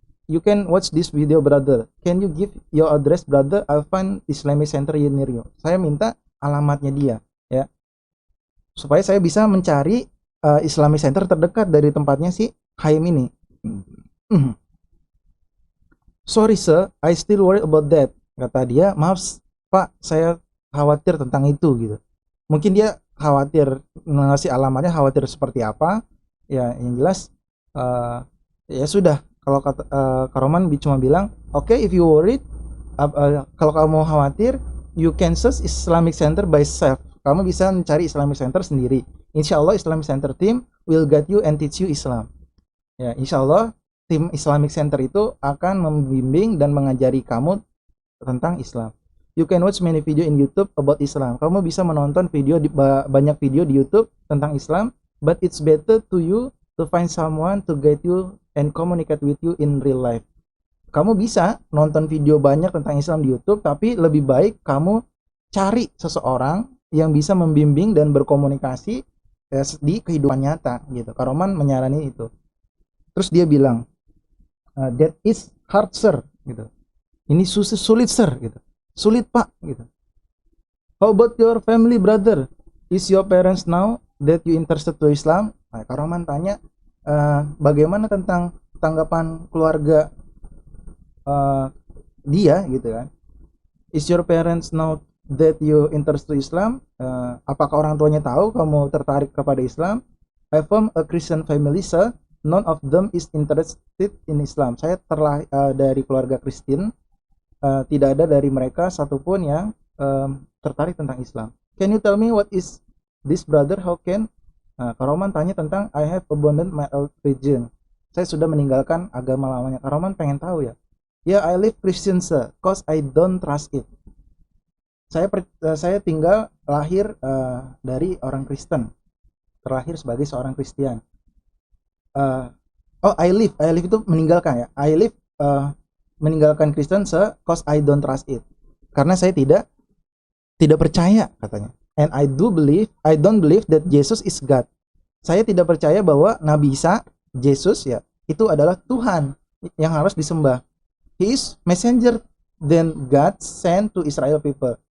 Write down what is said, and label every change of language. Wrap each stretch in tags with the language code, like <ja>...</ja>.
<en>You can watch this video, brother. Can you give your address, brother? I'll find Islamic Center near you.</en> <id>Saya minta alamatnya dia ya, supaya saya bisa mencari Islamic Center terdekat dari tempatnya si Haim ini.</id> <en>Sorry sir, I still worry about that.</en> <id>Kata dia, maaf pak, saya khawatir tentang itu gitu. Mungkin dia khawatir ngasih alamatnya, khawatir seperti apa ya, yang jelas ya sudah. Kalau kata Karoman cuma bilang, oke,</id> <en>if you worried,</en> <id>kalau kamu khawatir,</id> <en>you can search Islamic Center by self.</en> <id>Kamu bisa mencari Islamic Center sendiri.</id> <en>Insya Allah Islamic Center team will guide you and teach you Islam.</en> <id>Ya, insya Allah tim Islamic Center itu akan membimbing dan mengajari kamu tentang Islam.</id> <en>You can watch many video in YouTube about Islam.</en> <id>Kamu bisa menonton banyak video di YouTube tentang Islam,</id> <en>but it's better to you to find someone to guide you and communicate with you in real life.</en> <id>Kamu bisa nonton video banyak tentang Islam di YouTube, tapi lebih baik kamu cari seseorang yang bisa membimbing dan berkomunikasi di kehidupan nyata gitu. Karoman menyarani itu. Terus dia bilang,</id> <en>that is hard sir</en> <id>gitu. Ini sulit sir gitu. Sulit pak gitu.</id> <en>How about your family, brother? Is your parents now that you interested to Islam?</en> <id>Nah, Karoman tanya, bagaimana tentang tanggapan keluarga dia gitu kan.</id> <en>Is your parents now that you interested to Islam?</en> <id>Apakah orang tuanya tahu kamu tertarik kepada Islam?</id> <en>I from a Christian family sir. None of them is interested in Islam.</en> <id>Saya terlahir dari keluarga Kristen, tidak ada dari mereka satupun yang tertarik tentang Islam.</id> <en>Can you tell me what is this, brother? How can?</en> <id>Karoman tanya tentang</id> <en>I have abandoned my old religion.</en> <id>Saya sudah meninggalkan agama lamanya. Karoman pengen tahu ya.</id> <en>Yeah, I live Christian sir, cause I don't trust it.</en> <id>Saya tinggal lahir dari orang Kristen, terlahir sebagai seorang Kristen. I live itu meninggalkan ya.</id> <en>I live</en> <id>meninggalkan Kristen</id> <en>cause I don't trust it.</en> <id>Karena saya tidak percaya katanya.</id> <en>And I don't believe that Jesus is God.</en> <id>Saya tidak percaya bahwa Nabi Isa, Yesus ya, itu adalah Tuhan yang harus disembah.</id> <en>He is messenger then God sent to Israel people.</en>